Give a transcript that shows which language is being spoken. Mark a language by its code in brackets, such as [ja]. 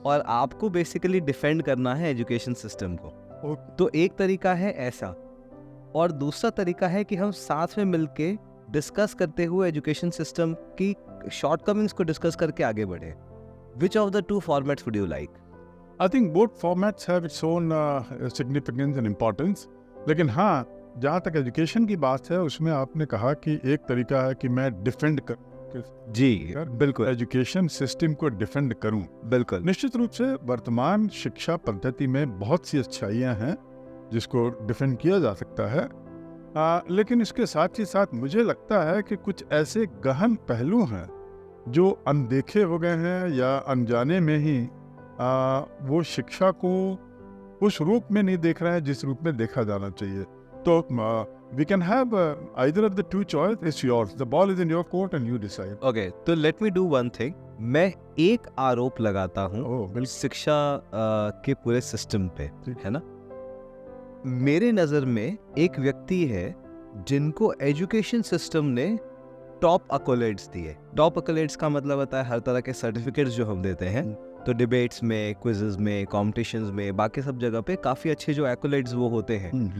[hi] और आपको basically defend करना है एजुकेशन सिस्टम को। [en] Okay. [hi] तो एक तरीका है ऐसा, और दूसरा तरीका है कि हम साथ में मिलके डिस्कस करते हुए एजुकेशन सिस्टम की शॉर्टकमिंग्स को डिस्कस करके आगे बढ़े। [en] Which of the two formats would you like? I think both formats have its own significance and importance. [hi] लेकिन हाँ, जहाँ तक एजुकेशन की बात है उसमें आपने कहा कि एक तरीका है कि मैं डिफेंड कर जी बिल्कुल एजुकेशन सिस्टम को डिफेंड करूं। बिल्कुल। निश्चित रूप से वर्तमान शिक्षा पद्धति में बहुत सी अच्छाइयां हैं जिसको डिफेंड किया जा सकता है, लेकिन इसके साथ ही साथ मुझे लगता है कि कुछ ऐसे गहन पहलू हैं जो अनदेखे हो गए हैं या अनजाने में ही वो शिक्षा को उस रूप में नहीं देख रहे हैं जिस रूप में देखा जाना चाहिए। तो [en] we can have either of the two choice. It's yours. The ball is in your court and you decide. [hi] Okay, तो [en] Let me do one thing. [hi] मैं एक आरोप लगाता हूँ बिल्कुल। शिक्षा के पूरे सिस्टम पे, ठीक। है ना। मेरे नज़र में एक व्यक्ति है जिनको एजुकेशन सिस्टम ने टॉप अकोलेट्स दिए। टॉप अकोलेट्स का मतलब होता है हर तरह के सर्टिफिकेट्स जो हम देते हैं, तो डिबेट्स में, क्विजेस में, कॉम्पिटिशन्स में, बाकी सब जगह पे काफ़ी अच्छे जो एक्कोलेट्स वो होते हैं।